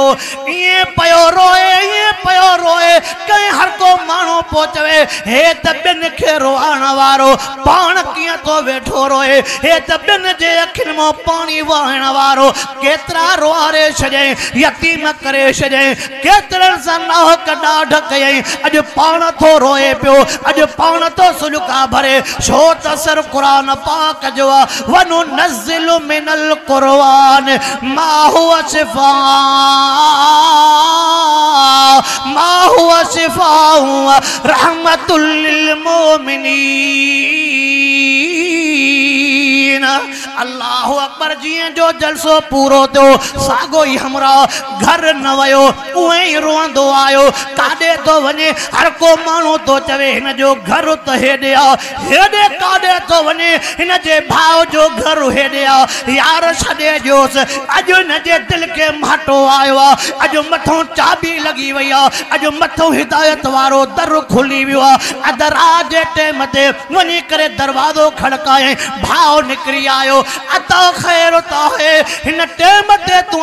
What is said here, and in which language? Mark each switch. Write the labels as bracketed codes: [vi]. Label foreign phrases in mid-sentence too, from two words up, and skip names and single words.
[sd] ईअं पियो रोए कंहिं हर को माण्हू पोइ चवे हे त ॿियनि खे रोआण वारो पाण कीअं तो वेठो रोए, हे त ॿियनि जे अखियुनि मां पानी वहण वारो केतरा रोआरे छॾियईं, यतीम करे छॾियईं, केतिरनि सां नाहक ॾाढ कयईं। अॼु पाण थो रोए पियो, अॼु पाण थो सुलका भरे, छो त असर क़ुरान पाक जो आहे। [ar] وننزل من القرآن ما هو شفاء رحمة للمؤمنين. الله أكبر [sd] जीअं जो जलसो पूरो थियो सागो ई हमरा घर न वयो उहे ई रोंदो आयो काॾे तो वञे हर को माण्हू तो चवे हिन जो घर त हेॾे आ हेॾे काॾे तो वञे हिन जे भाउ जो घर हेॾे आ यार छॾे ॾियोसि अॼु हिन जे दिलि खे माटो आयो आहे अॼु मथों चाबी लॻी वई आहे अॼु मथों हिदायत वारो दर खुली वियो आहे अदराज जे टाइम ते वञी करे दरवाज़ो खड़काए भाउ निकिरी आयो अता ख़ैर त आहे हिन टाइम ते तूं